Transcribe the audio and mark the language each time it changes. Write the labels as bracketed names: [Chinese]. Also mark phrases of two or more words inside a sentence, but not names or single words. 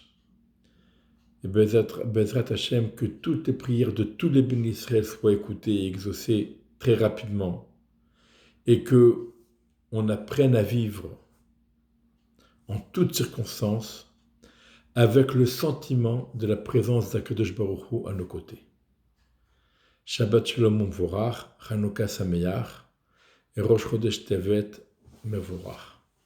[French] Et [Hebrew] בעזרת השם, [French] que toutes les prières de tous les bénis Israël soient écoutées et exaucées très rapidement, et que on apprenne à vivre en toutes circonstances avec le sentiment de la présence d' [Hebrew] הקדוש ברוך הוא [French] à nos côtés. [Hebrew] שבת שלום מבורך, חנוכה שמח, et ראש חודש טבת מבורך.